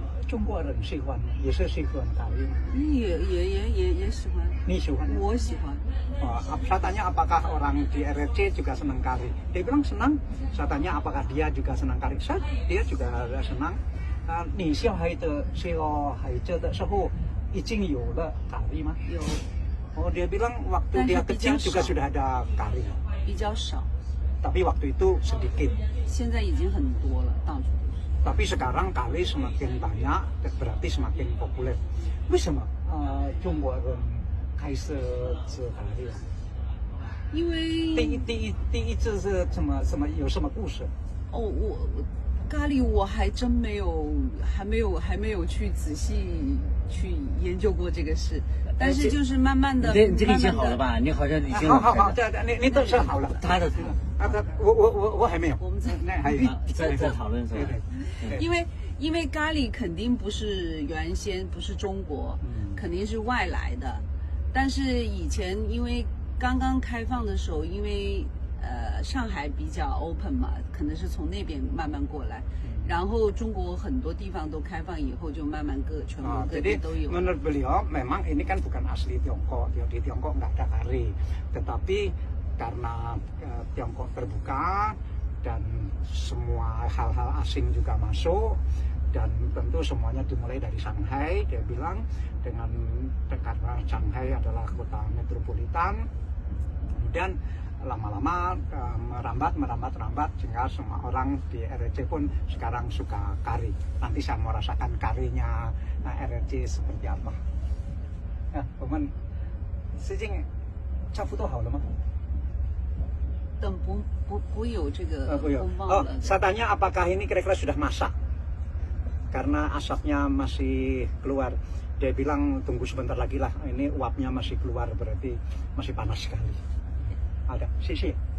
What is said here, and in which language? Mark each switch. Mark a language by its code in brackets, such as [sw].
[zh] 中国人喜欢，也是喜欢咖喱。也喜欢，你喜欢？我喜欢。 [id] Saya tanya apakah orang di RRC juga senang kari. Dia bilang senang. Saya tanya apakah dia juga senang kari. Dia juga senang. [zh] 你小孩的时候已经有了咖喱吗？有 [id] Oh, dia bilang waktu dia kecil juga sudah ada kari. [zh] 比较少， [id] Tapi waktu itu sedikit. [zh] 现在已经很多了，到处都是。 [id] Tapi sekarang kari semakin banyak, berarti semakin populer. [zh] 为什么中国人开始吃咖喱啊？因为第一次是有什么故事？哦，我咖喱我还真没有，还没有去仔细去研究过这个事，但是就是慢慢的，你这个已经好了吧？你好像已经好，你都说好了。他的我还没有。我们在那还有在讨论是吧？对。因为咖喱肯定不是原先不是中国，肯定是外来的。但是以前因为刚刚开放的时候，因为上海比较 open 嘛，可能是从那边慢慢过来，然后中国很多地方都开放以后，就慢慢全国各地 [id] Jadi [zh] 都有。 [id] menurut beliau memang ini kan bukan asli Tiongkok. Di Tiongkok nggak ada kari, tetapi karena Tiongkok terbuka dan semua hal-hal asing juga masuk, dan tentu semuanya dimulai dari Shanghai. Dia bilang karena Shanghai adalah kota metropolitan, kemudian lama-lama merambat sehingga semua orang di RRC pun sekarang suka kari. Nanti saya mau rasakan karinya RRC seperti apa. [zh] Ya, 我们事情差不多好了吗？等不有这个 Oh, 风暴了。 [id] saya tanya apakah ini kira-kira sudah masak? Karena asapnya masih keluar. Dia bilang tunggu sebentar lagi lah, ini uapnya masih keluar, berarti masih panas sekali. Ada, sisi.